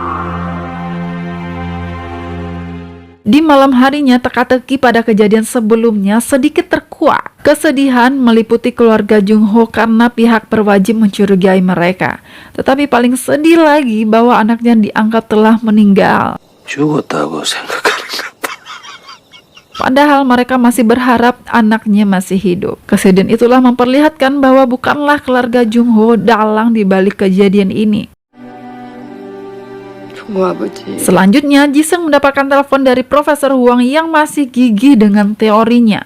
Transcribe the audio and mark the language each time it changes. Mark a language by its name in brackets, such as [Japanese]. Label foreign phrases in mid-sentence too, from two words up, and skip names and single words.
[Indonesian] Di malam harinya, teka-teki pada kejadian sebelumnya sedikit terkuak. Kesedihan meliputi keluarga Jung Ho karena pihak berwajib mencurigai mereka. Tetapi paling sedih lagi bahwa anaknya dianggap telah meninggal. [Korean] 죽었다고 생각하는 것. [Indonesian] Padahal mereka masih berharap anaknya masih hidup. Kesedihan itulah memperlihatkan bahwa bukanlah keluarga Jung Ho dalang di balik kejadian ini. Selanjutnya, Jisung mendapatkan telepon dari Profesor Huang yang masih gigih dengan teorinya.